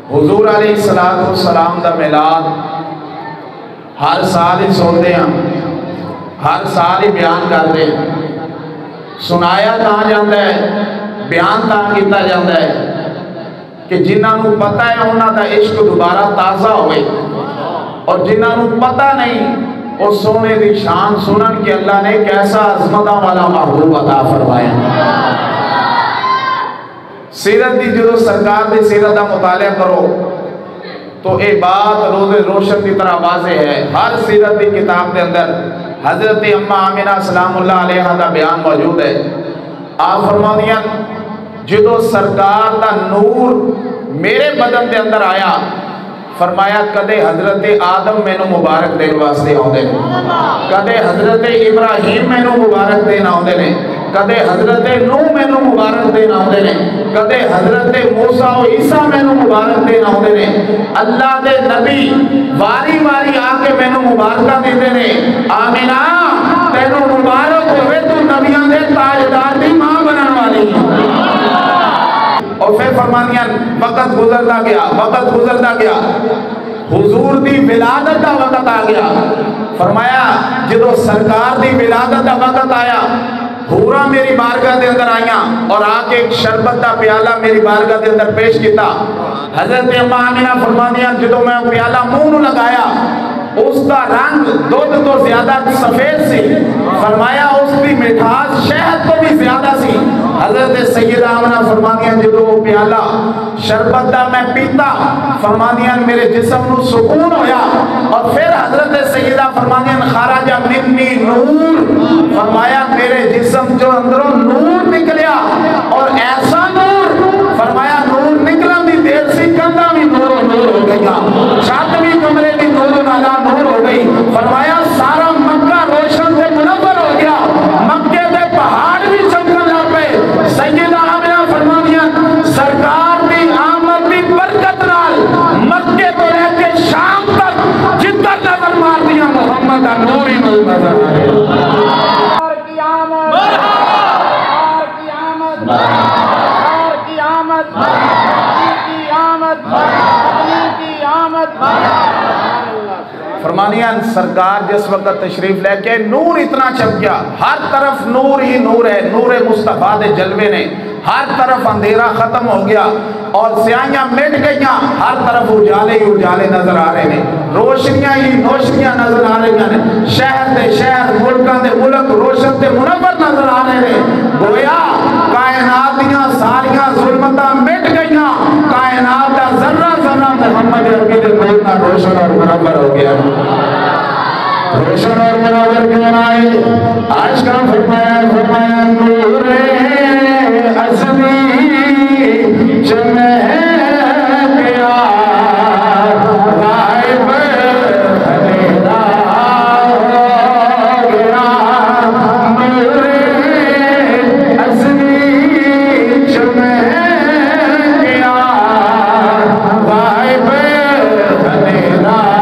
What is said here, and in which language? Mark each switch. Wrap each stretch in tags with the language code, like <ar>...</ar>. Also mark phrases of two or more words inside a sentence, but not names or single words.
<pa>حضور</pa> <ar>علیہ السلام</ar> <pa>دا میلاد ہر سال ہی سنتے ہیں، ہر سال ہی بیان کرتے ہیں، سنایا کہاں جاتا ہے، بیان کہاں کیتا جاتا ہے کہ جنہاں نو پتہ ہے انہاں دا عشق دوبارہ تازہ ہوئے، اور جنہاں نو پتہ نہیں اس سونے دی شان سنن کہ اللہ نے کیسا عظمتہ والا محبوب عطا فرمایا۔ سیرت دی جدو سرکار دی سیرت دا مطالعہ کرو تو اے بات روز روشن کی طرح واضح ہے۔ ہر سیرت دی کتاب دے اندر حضرت اماں آمنہ</pa> <ar>سلام اللہ علیہ</ar> <pa>دا بیان موجود ہے۔ آپ فرماندیاں جدو سرکار دا نور میرے بدن دے اندر آیا، فرمایا کدے حضرت آدم میں نو مبارک دین واسطے آؤندے نے، کدے حضرت ابراہیم میں نو مبارک دین آؤندے نے، کدے حضرت نوح میں نو مبارک دین آؤندے نے، کدے حضرت موسیٰ و عیسیٰ میں نو مبارک دین آؤندے نے۔ اللہ دے نبی واری واری آکے میں نو مبارکہ دیتے نے، آمینہ تینو مبارک ہوئے تو نبیان دے تاجدار دی ماں بنان والی۔ اور پھر فرمانیاں وقت گزرتا گیا، حضور دی ولادت دا وقت آ گیا۔ فرمایا جدو سرکار دی ولادت دا وقت آیا، حورا میری بارگاہ دے اندر آئیاں اور آکے ایک شربت دا پیالہ میری بارگاہ دے اندر پیش کیتا۔ حضرت اماں آمنہ فرمانیاں جدو میں پیالہ منہ لگایا، اس کا رنگ دودھ تو زیادہ سفید سی، فرمایا اس کی مٹھاس شہد تو بھی زیادہ سی۔ حضرت سیدہ آمنہ فرمانیاں جدو پیالہ شربت دا میں پیتا، فرمانیاں میرے جسم نو سکون ہویا، اور پھر حضرت سیدہ فرمانیاں</pa> <ar>خارجہ منی نور،</ar> <pa>فرمایا میرے جسم جو اندروں نور نکلیا، اور ایسا نور، فرمایا نور نکلا بھی دیر سی کندہ بھی نور ہو گیا، چھت بھی کمرے بھی نور نالا نور ہو گئی۔ فرمایا سارا مکہ روشن سے منور ہو گیا، مکے دے پہاڑ بھی چمکن لگ پے۔ سیدہ آمنہ فرمانیاں سرکار دی آمد دی برکت نال مکے تو لے کے شام تک جدھر نظر مار دیا محمد دا نور ہی نظر آئے۔ فرمانیاں سرکار جس وقت تشریف لے کے نور اتنا چمکیا، ہر طرف نور ہی نور</pa> <ur>ہے، نور مصطفیٰ دے جلوے نے، ہر طرف اندھیرا ختم ہو گیا اور سیاہیاں مٹ گئیاں، ہر طرف اجالے ہی اجالے نظر آ رہے ہیں، روشنیاں ہی روشنیاں نظر آ رہی ہیں،</ur> <pa>شہر دے شہر، ملکان دے ملک روشن تے منور</pa> <ur>نظر آ رہے ہیں۔</ur> <pa>گویا کائنات دیاں ساریاں ظلمتاں مٹ گئیاں، کائنات دا ذرہ ذرہ محمد عربی دے نور روشن اور منور ہو گیا۔</pa> <ur>روشن اور منور کیوں آئے؟ آج کا فرمایا نور ازلی چمک گیا، غائب اندھیرا ہو گیا، نور ازلی چمک گیا، غائب اندھیرا</ur>